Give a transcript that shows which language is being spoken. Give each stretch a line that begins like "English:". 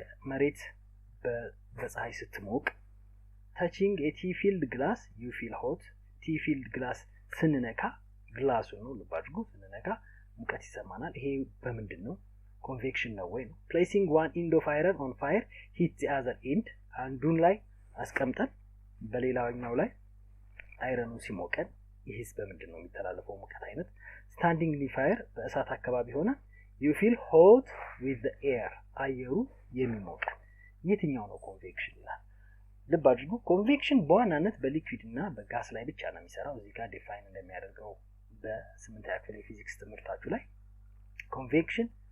Amharic: መሬት በፀሐይ ስትሞቅ
English: touching a T-filled glass you feel hot. T-filled glass
Amharic: ስንነካ ግላሱ ነው ልብ አድርጉ ስንነካ ሙቀት ይሰማናል። ይሄ በምንድን ነው? ኮንቬክሽን ነው ወይ ነው?
English: placing one end of iron on fire heats the other end.
Amharic: አንዱን ላይ አስቀምጠን በሌላኛው ላይ አይረኑ ሲሞቀን ይሄስ በምንድን ነው የሚተላለፈው ሙቀት አይነት?
English: standing near fire
Amharic: በእሳት አካባቢ ሆነ
English: you feel hot with the air
Amharic: አየሩ የሚሞቅ የትኛው ነው ኮንቬክሽን ይላል። ልብ አድርጉ ኮንቬክሽን በዋናነት በሊኩዊድ እና በጋስ ላይ ብቻ ነው የሚሰራው። እዚህ ጋር ዲፋይን እንደሚያደርገው በ8ኛ ክፍል የፊዚክስ ትምህርታችሁ ላይ ኮንቬክሽን